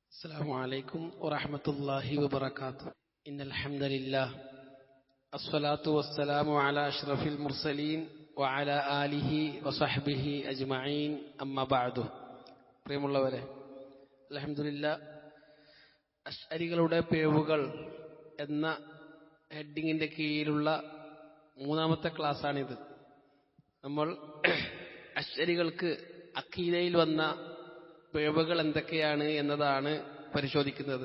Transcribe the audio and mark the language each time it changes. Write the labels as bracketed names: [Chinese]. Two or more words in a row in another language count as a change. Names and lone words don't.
[Arabic] السلام عليكم ورحمة الله وبركاته. إن الحمد لله الصلاة والسلام على أشرف المرسلين وعلى آله وصحبه أجمعين أما بعد. [Malayalam] പ്രിയമുള്ളവരെ, അൽഹംദുലില്ലാഹ് അശ്അരികളുടെ പിഴവുകൾ എന്ന ഹെഡിങ്ങിന്റെ കീഴിലുള്ള മൂന്നാമത്തെ ക്ലാസ്സാണിത്. നമ്മൾ അശ്അരികൾക്ക് അഖീദയിൽ വന്ന പിഴവുകൾ എന്തൊക്കെയാണ് എന്നതാണ് പരിശോധിക്കുന്നത്.